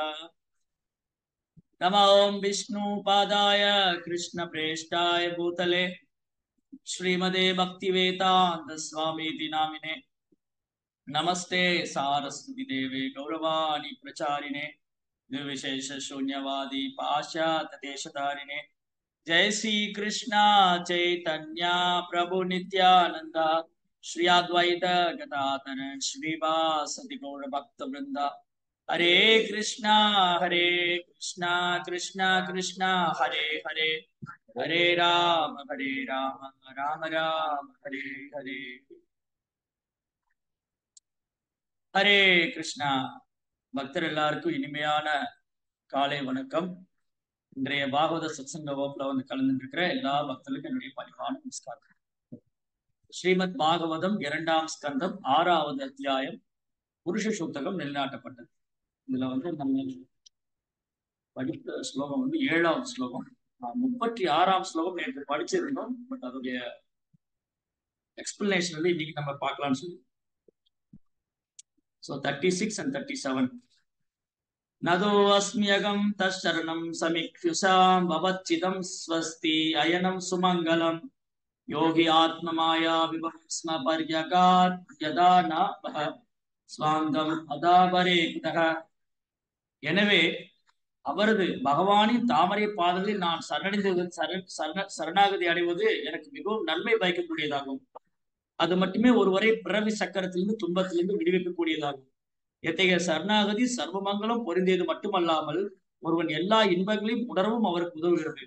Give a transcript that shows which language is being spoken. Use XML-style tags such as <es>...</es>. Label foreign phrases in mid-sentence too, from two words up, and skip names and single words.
<sa>नमो विष्णुपादाय कृष्णप्रेष्ठाय भूतले श्रीमते भक्तिवेदान्त स्वामीति नामिने नमस्ते सारस्वती देवे गौरवाणी प्रचारिणे निर्विशेष शून्यवादी पाश्चात्य देशधारिणे जय श्री कृष्णा चैतन्य प्रभु नित्यानंद श्री अद्वैत गदाधर श्रीवासदि गौर भक्त वृंदा हरे कृष्णा कृष्णा कृष्णा हरे हरे हरे राम राम राम हरे हरे हरे कृष्णा</sa> <ta>பக்தர் எல்லாருக்கும் இனிமையான காலை வணக்கம். இன்றைய பாகவத சத்சங்க வகுப்புல வந்து கலந்து இருக்கிற எல்லா பக்தர்களுக்கும் என்னுடைய பணிவான நமஸ்காரம். ஸ்ரீமத் பாகவதம் 2ஆம் ஸ்கந்தம் 6வது அத்தியாயம் புருஷ சூக்தகம் நிலைநாட்டப்பட்டது. இதுல வந்து நம்ம படித்த ஸ்லோகம் வந்து 7வது ஸ்லோகம். 36ஆம் ஸ்லோகம் நேற்று படிச்சிருந்தோம். பட் அதோடைய எக்ஸ்பிளனேஷன் வந்து இன்னைக்கு நம்ம பார்க்கலாம்னு சொல்லி.</ta> <en>So 36 and 37.</en> <sa>नदो अस्म्यगं तश्चरणं समीक्षुषां भवच्चिदं स्वस्ति अयनं सुमङ्गलं योगी आत्ममाया विभस्म पर्यगात् यदा न स्वाङ्गम् अदापरे कुतः.</sa> <ta>எனவே அவரது பகவானின் தாமரை பாதங்களில் நான் சரணாகதி அடைவது எனக்கு மிகவும் நன்மை பயக்கக்கூடியதாகும். அது மட்டுமே ஒருவரை பிறவி சக்கரத்திலிருந்து துன்பத்திலிருந்து விடுவிக்கக்கூடியதாகும். எத்தகைய சரணாகதி சர்வமங்கலம் பொருந்தியது மட்டுமல்லாமல் ஒருவன் எல்லா இன்பங்களையும் உணரவும் அவருக்கு உதவுகிறது.</ta>